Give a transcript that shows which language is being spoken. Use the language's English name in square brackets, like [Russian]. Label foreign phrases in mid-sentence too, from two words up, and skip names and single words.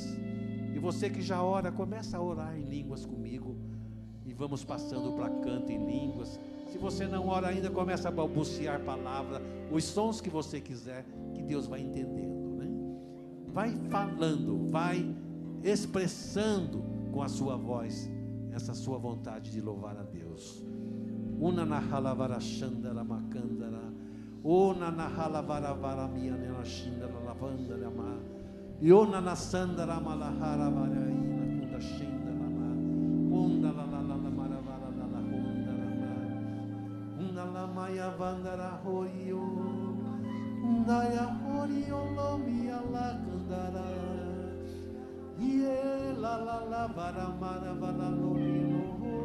[Portuguese] E você que já ora, começa a orar em línguas comigo e vamos passando para canto em línguas. Se você não ora ainda, começa a balbuciar palavra, os sons que você quiser, que Deus vai entendendo, né? Vai falando, vai expressando com a sua voz essa sua vontade de louvar a Deus. Una na halavara shandara makandara, ona na halavara varamia nela shindara lavandara ma, yona na sandara malahara varaina kunda shindara ma, onda la la la la maravara la la hundara ma, onda la maya vandara hoyo, onda ya hoyo lomia la kandara, ye la la la varamara vala lomino.